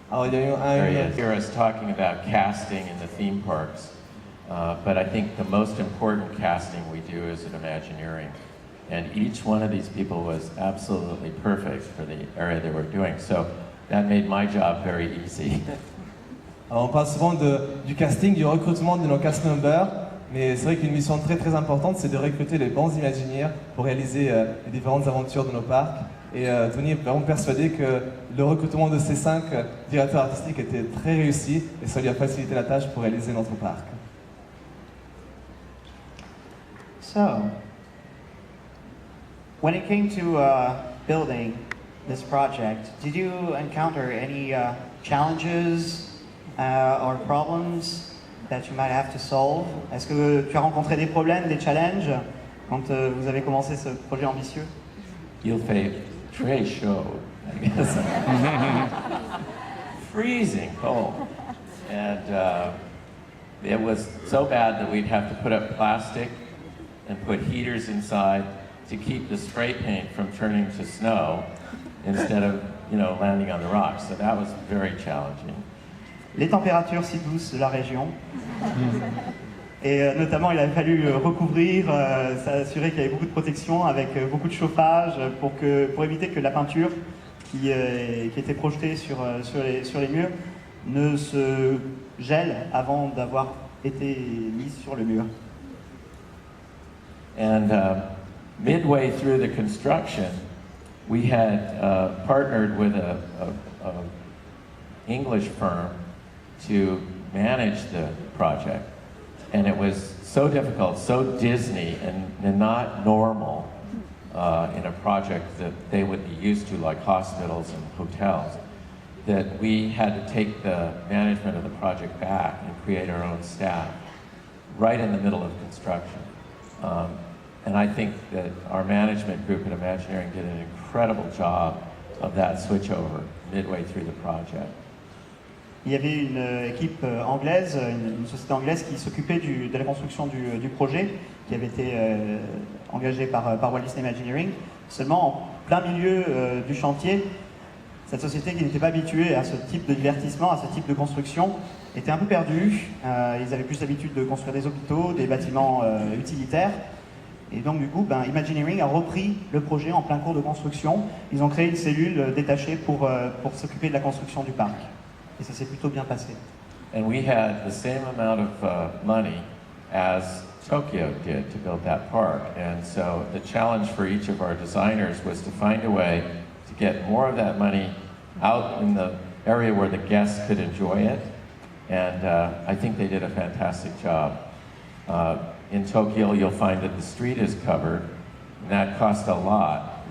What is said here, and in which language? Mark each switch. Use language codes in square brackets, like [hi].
[en] There he is. Hear us talking about casting in the theme parks. But I think the most important casting we do is at Imagineering. And each one of these people was absolutely perfect for the area they were doing. So that made my job very easy. [fr] Alors on parle souvent du casting, du recrutement de nos cast members, mais c'est vrai qu'une mission très très importante, c'est de recruter les bons Imagineers pour réaliser les différentes aventures de nos parcs. Et Tony est vraiment persuadé que le recrutement de ces 5 directeurs artistiques était très réussi et ça lui a facilité la tâche pour réaliser notre parc. [en] So, when it came to building this project, did you encounter any challenges or problems that you might have to solve? [fr] Est-ce que tu as rencontré des problèmes, des challenges quand vous avez commencé ce projet ambitieux? [en] You'll say, Trey showed, I guess. Freezing cold. And it was so bad that we'd have to put up plastic and put heaters inside to keep the spray paint from turning to snow instead of, landing on the rocks. So that was very challenging. [fr] Les températures si douces de la région. Et notamment, il a fallu recouvrir, s'assurer qu'il y avait beaucoup de protection avec beaucoup de chauffage pour éviter que la peinture qui était projetée sur les murs ne se gèle avant d'avoir été mise sur le mur. [en] And midway through the construction, we had partnered with a English firm to manage the project. And it was so difficult, so Disney, and not normal in a project that they would be used to, like hospitals and hotels, that we had to take the management of the project back and create our own staff right in the middle of construction. And I think that our management group at Imagineering did an incredible job of that switchover midway through the project. [fr] Il y avait une équipe anglaise, une société anglaise qui s'occupait de la construction du projet, qui avait été engagée par Walt Disney Imagineering. Seulement, en plein milieu du chantier, cette société qui n'était pas habituée à ce type de divertissement, à ce type de construction, était un peu perdue. Ils avaient plus l'habitude de construire des hôpitaux, des bâtiments utilitaires. Et donc du coup, Imagineering a repris le projet en plein cours de construction. Ils ont créé une cellule détachée pour s'occuper de la construction du parc. Et ça s'est plutôt bien passé. [en] And we had the same amount of money as Tokyo did to build that park. And so the challenge for each of our designers was to find a way to get more of that money out in the area where the guests could enjoy it. And I think they did a fantastic job. In Tokyo, you'll find that the street is covered, and that cost a lot.